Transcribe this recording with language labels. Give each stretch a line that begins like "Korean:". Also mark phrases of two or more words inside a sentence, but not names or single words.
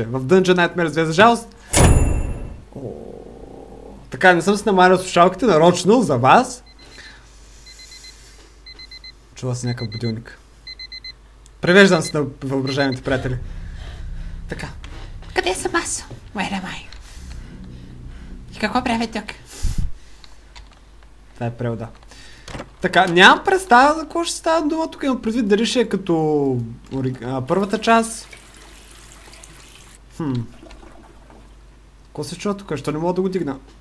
Bulgarian: В Dungeon Nightmare 2 за жалост. Така, не съм се намарил слушалките нарочно за вас. Чува се някакъв будилник. Превеждам се на въображаемите приятели. Така. Къде съм аз?
English: Where am I?
Bulgarian: И какво правя тук? Това е превода. Така, нямам представа за какво ще става дума тук. Имам предвид дали ще е като първата част. Какво се чува тук? Що не мога да го дигна?